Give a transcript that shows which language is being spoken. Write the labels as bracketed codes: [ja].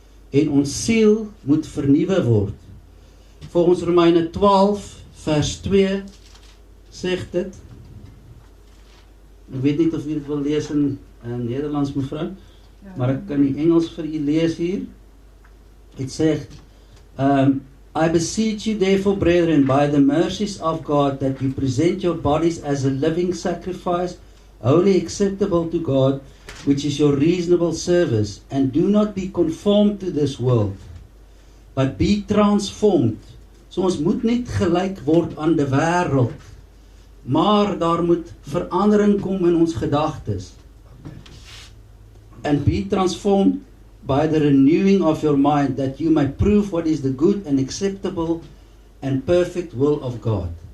[af] En ons siel moet vernuwe word. Volgens Romeine 12 vers 2 sê dit. Ek weet nie of jy dit wil lees in Nederlands, mevrou, maar ek kan die Engels vir u lees hier. Dit sê, [en] I beseech you therefore, brethren, by the mercies of God, that you present your bodies as a living sacrifice, wholly acceptable to God, which is your reasonable service, and do not be conformed to this world, but be transformed. [af] So ons moet nie gelyk word aan die wêreld, maar daar moet verandering kom in ons gedagtes. [en] And be transformed by the renewing of your mind, that you may prove what is the good and acceptable and perfect will of God.